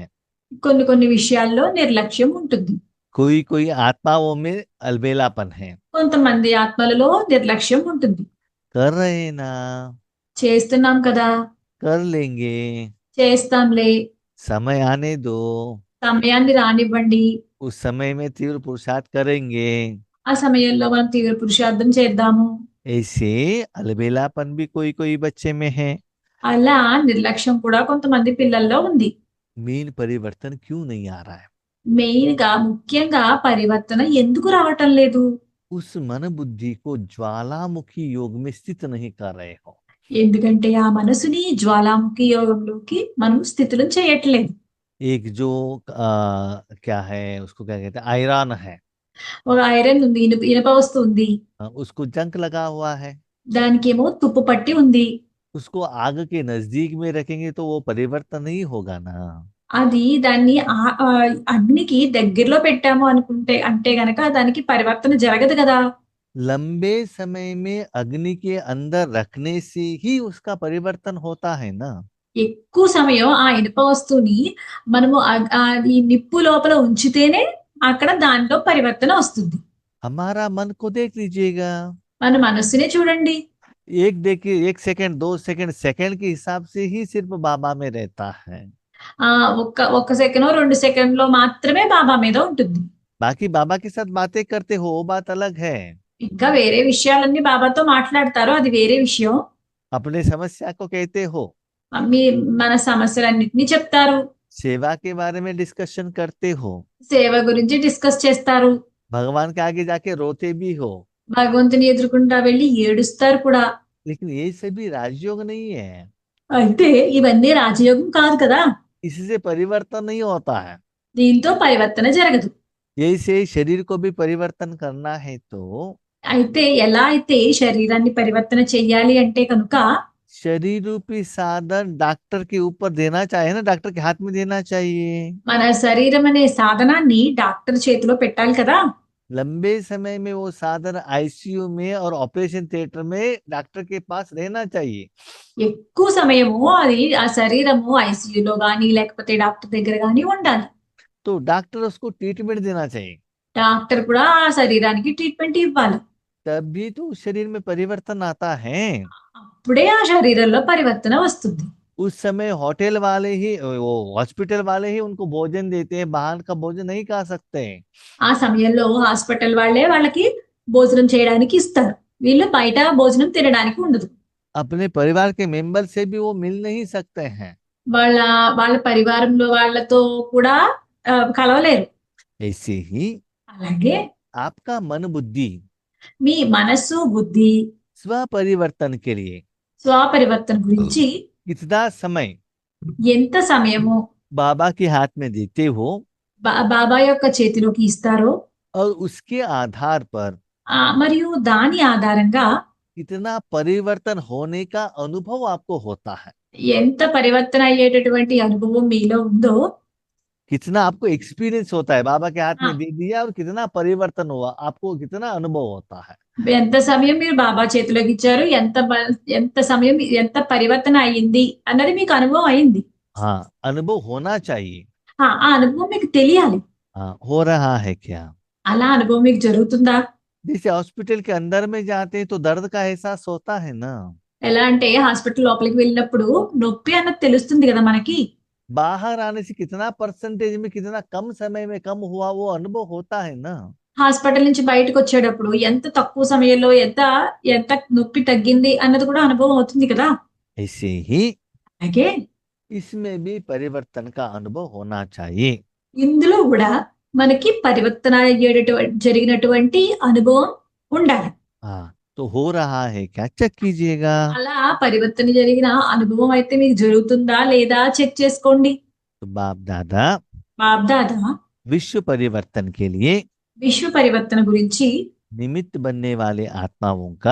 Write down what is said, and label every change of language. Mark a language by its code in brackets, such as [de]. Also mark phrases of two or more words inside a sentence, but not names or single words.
[te] కొన్ని కొన్ని విషయాల్లో నిర్లక్ష్యం ఉంటుంది. [hi] कोई कोई आत्माओं में अलबेलापन है। [te] కొంతమంది ఆత్మలలో నిర్లక్ష్యం ఉంటుంది. [hi] कर रहे ना, [te] చేస్తున్నాం కదా, [hi] कर लेंगे, [te] చేస్తాంలే, [hi] समय आने दो, [te] సమయాన్ని రానివ్వండి, [hi] उस समय में तीव्र पुरुषार्थ करेंगे। [te] ఆ సమయంలో మనం తీవ్ర పురుషార్థం చేద్దాము. [hi] ऐसे अलबेलापन भी कोई कोई बच्चे में है। [te] అలా నిర్లక్ష్యం కూడా కొంతమంది పిల్లల్లో ఉంది. [hi] मेन परिवर्तन क्यों नहीं आ रहा है? [te] మెయిన్ గా ముఖ్యంగా పరివర్తన ఎందుకు రావటం లేదు? [hi] उस मन बुद्धि को ज्वालामुखी योग में स्थित नहीं कर रहे हो। [te] ఎందుకంటే ఆ మనసుని జ్వాలాముఖి యోగంలోకి మనం స్థితులు చేయట్లేదు. [hi] एक जो क्या है, उसको क्या कहते हैं, आयरन है, [te] ఒక ఐరన్ ఉంది, ఇనుప వస్తువు ఉంది, [hi] उसको जंग लगा हुआ है, [te] దానికేమో తుప్పు పట్టి ఉంది. [hi] उसको आग के नजदीक में रखेंगे तो वो परिवर्तन नहीं होगा ना। [te] అది దాన్ని అగ్నికి దగ్గరలో పెట్టాము అంటే గనక దానికి పరివర్తన జరగదు కదా. [hi] लंबे समय में अग्नि के अंदर रखने से ही उसका परिवर्तन होता है ना। [te] ఎక్కువ సమయం ఆ ఇనుప వస్తువుని మనము ఈ నిప్పు లోపల ఉంచితేనే అక్కడ దానిలో పరివర్తన వస్తుంది. [hi] हमारा मन को देख लीजिएगा, [te] మన మనస్సునే చూడండి. [hi] एक देखिए, 1 सेकंड 2 सेकंड सेकंड के हिसाब से ही सिर्फ बाबा में रहता है। [te] ఒక్క సెకండ్ 2 సెకండ్లో మాత్రమే బాబా మీద ఉంటుంది. [hi] बाकी बाबा के साथ बातें करते हो, वो बात अलग है। [te] ఇంకా వేరే విషయాలన్నీ బాబాతో మాట్లాడతారు, అది వేరే విషయం. [hi] अपने समस्या को कहते हो, [te] మన సమస్యలన్నిటినీ చెప్తారు, [hi] सेवा के बारे में डिस्कशन करते हो, [te] సేవ గురించి డిస్కస్ చేస్తారు, [hi] भगवान के आगे जाके रोते भी हो, [te] భగవంతుని ఎదుర్కొంటా వెళ్ళి ఏడుస్తారు కూడా. [hi] लेकिन ये सभी राजयोग नहीं है। [te] అయితే ఇవన్నీ రాజయోగం కాదు కదా, [hi] इससे परिवर्तन नहीं होता है। [te] దీంతో పరివర్తన జరగదు. [hi] जैसे शरीर को भी परिवर्तन करना है तो [te] అయితే ఎలా అయితే శరీరాన్ని పరివర్తన చెయ్యాలి అంటే కనుక [hi] शरीर रूपी साधन डॉक्टर के ऊपर देना चाहिए ना, डॉक्टर के हाथ में देना चाहिए। [te] మన శరీరం అనే సాధనాన్ని డాక్టర్ చేతిలో పెట్టాలి కదా. [hi] लंबे समय में वो साधन आईसीयू में और [en] operation theatre [hi] में डॉक्टर के पास रहना चाहिए। [te] ఎక్కువ సమయము అది ఆ శరీరము ఐసీయూలో గానీ లేకపోతే డాక్టర్ దగ్గర గానీ ఉండాలి. [hi] तो डॉक्टर उसको ट्रीटमेंट देना चाहिए, [te] డాక్టర్ కూడా ఆ శరీరానికి ట్రీట్మెంట్ ఇవ్వాలి. [hi] तभी तो उस शरीर में परिवर्तन आता है। [te] అప్పుడే ఆ శరీరంలో పరివర్తన వస్తుంది. [hi] उस समय होटल वाले ही, वो हॉस्पिटल वाले ही उनको भोजन देते हैं, बाहर का भोजन नहीं खा सकते। [te] ఆ సమయంలో హాస్పిటల్ వాళ్ళే వాళ్ళకి భోజనం చేయడానికి ఇస్తారు, వీళ్ళు బయట భోజనం తినడానికి ఉండదు. [hi] अपने परिवार के मेंबर से भी वो मिल नहीं सकते हैं। [te] వాళ్ళ పరివారంలో వాళ్ళతో కూడా కలవలేరు. [hi] ऐसे ही [te] అలాగే [hi] आपका मन बुद्धि [te] మీ మనస్సు బుద్ధి [hi] स्व परिवर्तन के लिए [te] స్వపరివర్తన గురించి [hi] कितना समय [te] ఎంత సమయము [hi] बाबा के हाथ में देते हो, [te] బాబా యొక్క చేతిలోకి ఇస్తారో [hi] और उसके आधार पर [te] మరియు దాని ఆధారంగా [hi] कितना परिवर्तन होने का अनुभव आपको होता है। [te] ఎంత పరివర్తన అయ్యేటటువంటి అనుభవం మీలో ఉందో [hi] कितना आपको एक्सपीरियंस होता है, बाबा के हाथ [te] ఆ, [hi] में दे दिया और कितना परिवर्तन हुआ, आपको कितना अनुभव होता है। [te] ఎంత సమయం మీరు బాబా చేతిలోకి ఇచ్చారు, ఎంత సమయం, ఎంత పరివర్తన అయ్యింది అన్నది మీకు అనుభవం అయింది. [hi] हाँ, अनुभव होना चाहिए। [te] ఆ అనుభవం మీకు తెలియాలి. [hi] हाँ, हो रहा है क्या? [te] అలా అనుభవం మీకు జరుగుతుందా? [hi] जैसे हॉस्पिटल के अंदर में जाते हैं तो दर्द का एहसास होता है ना। [te] ఎలా అంటే హాస్పిటల్ లోపలికి వెళ్ళినప్పుడు నొప్పి అన్నది తెలుస్తుంది కదా మనకి. [hi] बाहर आने से कितना परसेंटेज में, कितना कम समय में कम हुआ, वो अनुभव होता है ना। [te] హాస్పిటల్ నుంచి బయటకు వచ్చేటప్పుడు ఎంత తక్కువ సమయంలో ఎంత ఎంత నొప్పి తగ్గింది అన్నది కూడా అనుభవం అవుతుంది కదా. [hi] ऐसे ही [te] అలాగే [hi] इसमें भी परिवर्तन का अनुभव होना चाहिए। [te] ఇందులో కూడా మనకి పరివర్తన జరిగినటువంటి అనుభవం ఉండాలి. [hi] हाँ, तो हो रहा है क्या, चेक कीजिएगा। [te] అలా పరివర్తన జరిగిన అనుభవం అయితే మీకు జరుగుతుందా లేదా చెక్ చేసుకోండి. [hi] तो बाप दादा [te] బాబ్దాదా [hi] विश्व परिवर्तन के लिए [te] విశ్వ పరివర్తన గురించి [hi] निमित्त बनने वाले आत्माओं का